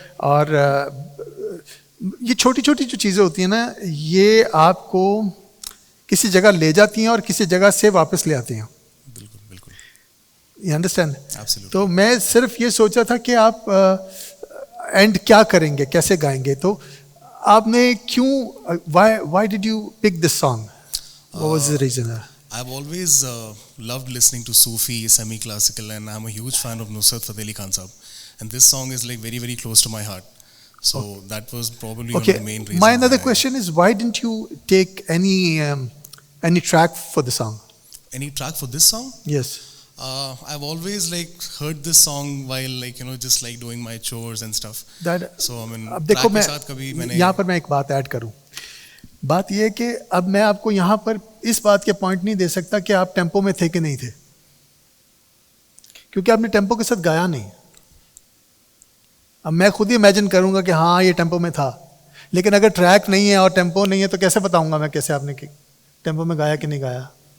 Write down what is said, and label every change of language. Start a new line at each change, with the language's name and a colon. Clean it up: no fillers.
Hindi: और ये छोटी छोटी जो चीज़ें होती हैं ना, ये आपको किसी जगह ले जाती हैं और किसी जगह से वापस ले आती हैं।
English: You understand? Absolutely.
Hindi: तो मैं सिर्फ ये सोचा था कि आप एंड क्या करेंगे, कैसे गाएंगे। तो आपने क्यों
English: why did you pick this song? What was the reason? I've always loved listening to Sufi, semi-classical, and I'm a huge fan of Nusrat Fateh Ali Khan Sahab. And this song is like very, very close to my heart. So that was probably one of the main reasons. My another question is, why didn't you take any track for the song? Any track for this song? Yes. I've always heard this song while just doing my chores and stuff. So I mean,
Hindi: अब देखो, मैं यहाँ पर मैं एक बात add करूँ। बात ये है कि अब मैं आपको यहाँ पर इस बात के पॉइंट नहीं दे सकता कि आप टेम्पो में थे कि नहीं थे, क्योंकि आपने टेम्पो के साथ गाया नहीं। अब मैं खुद ही इमेजिन करूँगा कि हाँ ये टेम्पो में था, लेकिन अगर ट्रैक नहीं है और टेम्पो नहीं है तो कैसे बताऊँगा मैं कैसे आपने टेम्पो में गाया कि नहीं गाया।